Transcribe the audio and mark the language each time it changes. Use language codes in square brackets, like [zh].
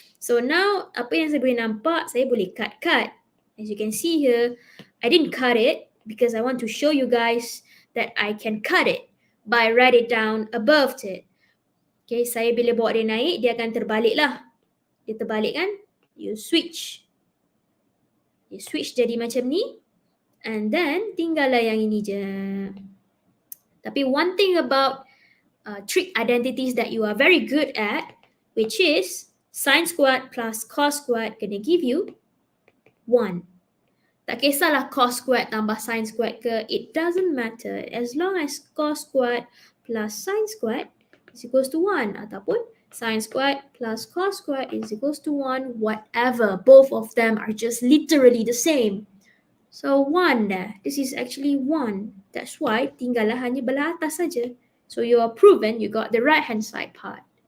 [ms] So now apa yang saya boleh nampak, saya boleh cut. [en] As you can see here, I didn't cut it because I want to show you guys that I can cut it by write it down above it. [ms] Okay, saya bila bawa dia naik, dia akan terbalik lah. Dia terbalik kan? You switch jadi macam ni. And then tinggallah yang ini je. [en] Tapi one thing about trig identities that you are very good at, which is sine squared plus cos squared gonna give you 1. [ms] Tak kisahlah cos squared tambah sine squared ke, [en] it doesn't matter. As long as cos squared plus sine squared is equals to 1 ataupun sine squared plus cos squared is equals to 1, whatever. Both of them are just literally the same. So 1 dah. This is actually 1. [ms] That's why tinggallah hanya belah atas saja. [en] So you are proven you got the right hand side part.